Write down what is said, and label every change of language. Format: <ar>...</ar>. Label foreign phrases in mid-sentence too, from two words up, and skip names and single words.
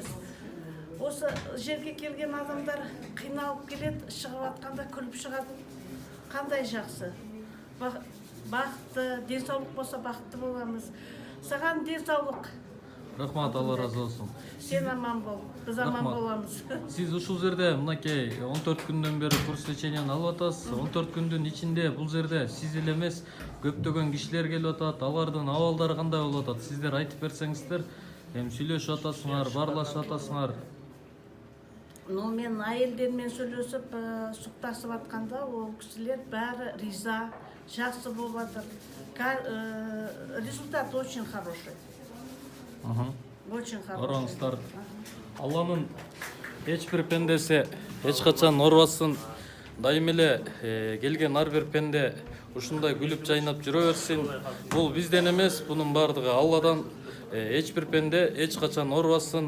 <kk>Осы жерге келген адамдар қиналып келеді, шығып атқанда күліп шығады. Қандай жақсы. Бақытты, денсаулық болса бақытты боламыз. Саған денсаулық. Рахмат, Алла разы болсын. Сен аман бол, біз аман боламыз.</kk> <ky>Сиз ушул жерде мынакей 14 күндөн бери курс леченияны алып атасыз. 14 күндүн ичинде бул жерде сиз эле эмес, көптөгөн кишилер келип атат. Алардын абалдары кандай болуп атат? Сиздер айтып берсеңиздер, эми сүйлөшүп атасыңар, баарлашып атасыңар.</ky> <kk>Мен айелдермен сөйлесіп, сұқтасып атқанда, ол кісілер бәрі риза, жақсы болып атыр.</kk> <ru>Результат очень хороший. Очень хороший.</ru> <ky>Оорубаңыздар. Алланын эч бир пендеси эч качан оорубасын. Дайым эле келген ар бир пенде ушундай күлүп жайнап жүрө берсин. Бул бизден эмес, бунун баардыгы Алладан. Эч бир пенде эч качан оорубасын.</ky>